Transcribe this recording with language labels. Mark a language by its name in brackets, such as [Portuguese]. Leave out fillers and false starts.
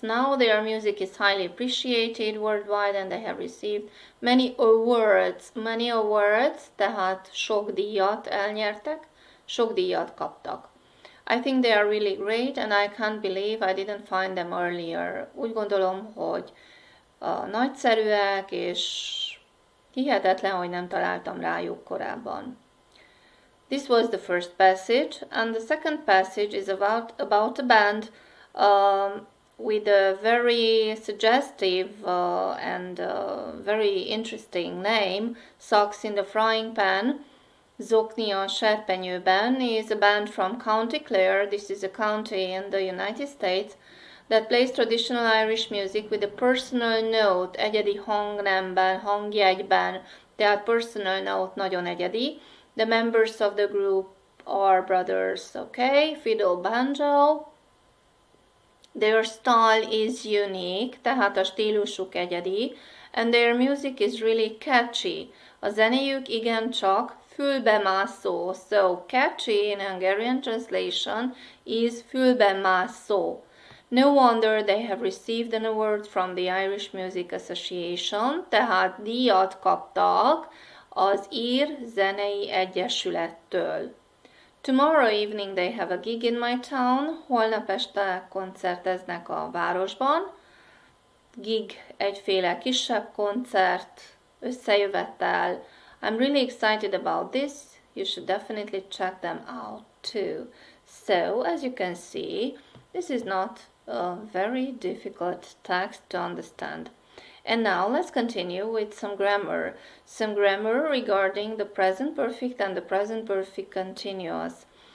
[English] Now their music is highly appreciated worldwide and they have received many awards, [Hungarian] tehát sok díjat elnyertek, sok díjat kaptak. [English] I think they are really great and I can't believe I didn't find them earlier. [Hungarian] Úgy gondolom, hogy nagyszerűek és hihetetlen, hogy nem találtam rájuk korábban. [English] This was the first passage and the second passage is about a band with a very suggestive and very interesting name, Socks in the Frying Pan. [Hungarian] Zokni a serpenyőben [English] is a band from County Clare. This is a county in the United States that plays traditional Irish music with a personal note, [Hungarian] egyedi hangnemben, hangjegyben, tehát personal note nagyon egyedi. [English] The members of the group are brothers, okay, fiddle, banjo. Their style is unique, [Hungarian] tehát a stílusuk egyedi, [English] and their music is really catchy. [Hungarian] A zenéjük igencsak fülbemászó. [English] So catchy in Hungarian translation is fülbemászó. No wonder they have received an award from the Irish Music Association, [Hungarian] tehát díjat kaptak az Ír Zenei Egyesülettől. [English] Tomorrow evening they have a gig in my town. [Hungarian] Holnap este koncerteznek a városban. Gig egyféle kisebb koncert, összejövetel. [English] I'm really excited about this. You should definitely check them out too. So, as you can see, this is not a very difficult text to understand. And now let's continue with some grammar. Some grammar regarding the present perfect and the present perfect continuous.